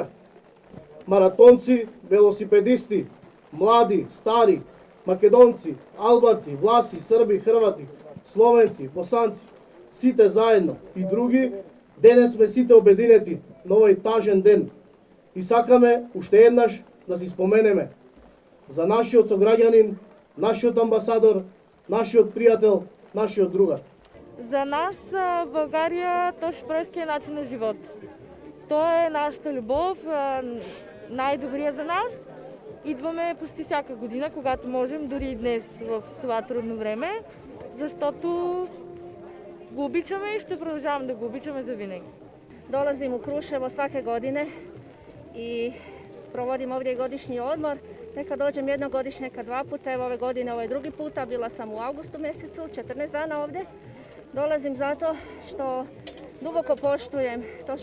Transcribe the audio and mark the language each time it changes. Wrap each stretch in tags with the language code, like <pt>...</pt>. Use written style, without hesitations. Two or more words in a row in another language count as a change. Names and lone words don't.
<mk>Маратонци, велосипедисти, млади, стари, македонци, албанци, власи, срби, хрвати, словенци, босанци, сите заедно и други, денес сме сите обединети на овој тажен ден. И сакаме уште еднаш да си споменеме за нашиот сограѓанин, нашиот амбасадор, нашиот пријател, нашиот другар.</mk> <bg>За нас България Тоше Проевски е начин на живот. Той е нашата любов, най-добрия за нас. Идваме почти всяка година, когато можем, дори и днес в това трудно време, защото го обичаме и ще продължаваме да го обичаме за винаги.</bg> <hr>Dolazim u Kruševo svake godine i provodim ovdje godišnji odmor. Neka dođem jednogodišnje, neka dva puta. Evo ove godine ovo je drugi puta, bila sam u augustu mjesecu, 14 dana ovdje. Dolazim zato što duboko poštujem Tošu Proevskog.</hr>